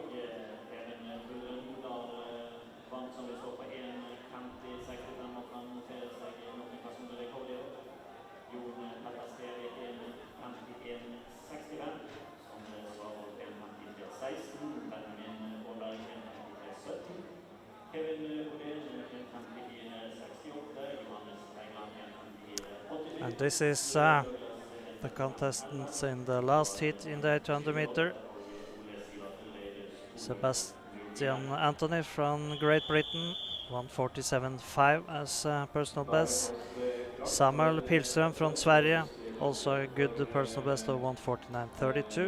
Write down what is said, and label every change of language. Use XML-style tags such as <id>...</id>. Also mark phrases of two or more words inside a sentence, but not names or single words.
<no>Even Brøndbodal vant som vi står på 1.50,65 og kan notere seg noen personlige rekorder. Jon Petter Stevik 1.51,65, som svarer 1.53,16, Benjamin Aaberg 1.53,17, Kevin Odén 1.54,68, Johannes Bergland 1.54,87.</no> <en>And this is the contestants in the last heat in the 800 meter. Sebastian Anthony from Great Britain, 147.5 as personal best. Samuel Pilström from Sverige, also a good personal best of 149.32.</en>